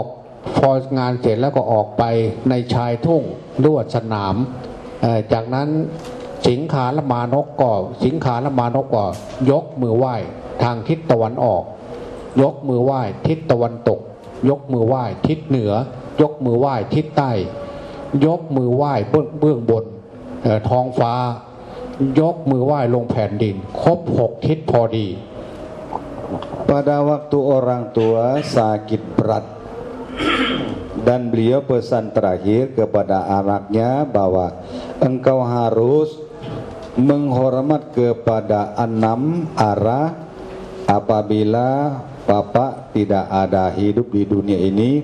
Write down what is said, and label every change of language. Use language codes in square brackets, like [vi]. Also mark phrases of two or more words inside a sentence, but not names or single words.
[th] พองานเสร็จแล้วก็ออกไปในชายทุ่งลวดสนามจากนั้นสิงขารมานพก็ยกมือไหว้ทางทิศตะวันออกยกมือไหว้ทิศตะวันตกยกมือไหว้ทิศเหนือยกมือไหว้ทิศใต้ยกมือไหว้เบื้องบนท้องฟ้ายกมือไหว้ลงแผ่นดินครบ6ทิศพอดี [id] Pada waktu orang tua sakit berat Dan beliau pesan terakhir kepada anaknya bahwa engkau harus menghormat kepada 6 arah apabila bapak tidak ada hidup di dunia ini.